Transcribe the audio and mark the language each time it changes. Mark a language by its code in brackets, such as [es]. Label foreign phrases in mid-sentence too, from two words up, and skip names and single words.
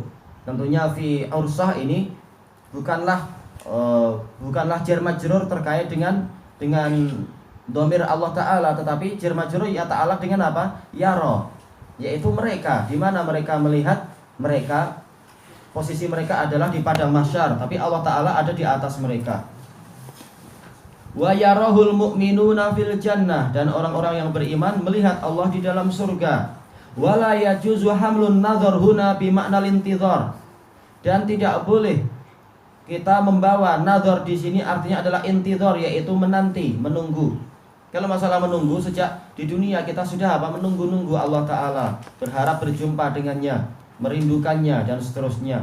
[id] Tentunya [ar] في عرصة [id] ini bukanlah [ar] جار مجرور [id] terkait dengan dhamir Allah Ta'ala, tetapi [ar] جار مجرور [id] ya Ta'ala dengan yara, yaitu mereka. Di mana mereka melihat? Mereka, posisi mereka adalah di padang mahsyar, tapi Allah Ta'ala ada di atas mereka. [ar] ويراه المؤمنون في الجنة, [id] dan orang-orang yang beriman melihat Allah di dalam surga. [ar] ولا يجوز حمل النظر هنا بمعنى انتظار, [id] dan tidak boleh kita membawa nadhar di sini artinya adalah intidhar, yaitu menanti, menunggu. Kalau masalah menunggu, sejak di dunia kita sudah menunggu-nunggu Allah Ta'ala, berharap berjumpa dengannya, merindukannya dan seterusnya.